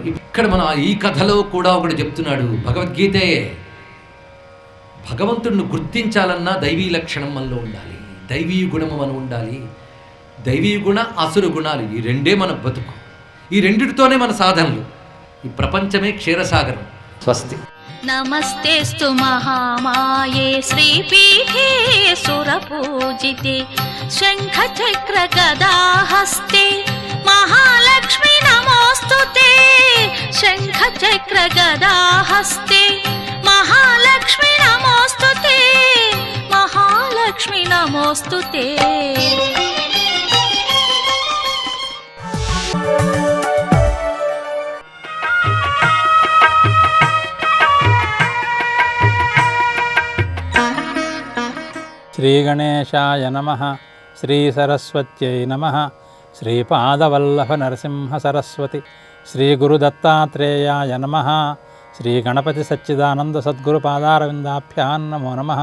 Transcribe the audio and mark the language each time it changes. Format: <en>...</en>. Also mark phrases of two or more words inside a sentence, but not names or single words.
<te>ఇక్కడ మనం ఈ కథలో కూడా ఒకటి చెప్తున్నాడు, భగవద్గీతే. భగవంతుడిని గుర్తించాలన్నా దైవీ లక్షణం మనలో ఉండాలి, దైవీ గుణము మనం ఉండాలి. దైవీ గుణ, అసుర గుణాలు, ఈ రెండే మన బతుకు. ఈ రెండిటితోనే మన సాధనలు. ఈ ప్రపంచమే క్షీరసాగరం. స్వస్తి.</te> <sa>नमस्तेस्तु महामाये श्रीपीठे सुरपूजिते शङ्खचक्रगदाहस्ते महालक्ष्मी नमोऽस्तुते शङ्खचक्रगदाहस्ते महालक्ष्मी नमोऽस्तुते महालक्ष्मी नमोऽस्तुते। శ్రీగణేశాయ నమః, శ్రీసరస్వత్యై నమః, శ్రీపాదవల్లభనరసింహసరస్వతి, శ్రీగురుదత్తాత్రేయాయ నమః, శ్రీగణపతి సచ్చిదానంద సద్గురుపాదారవిందాభ్యాం నమో నమః.</sa>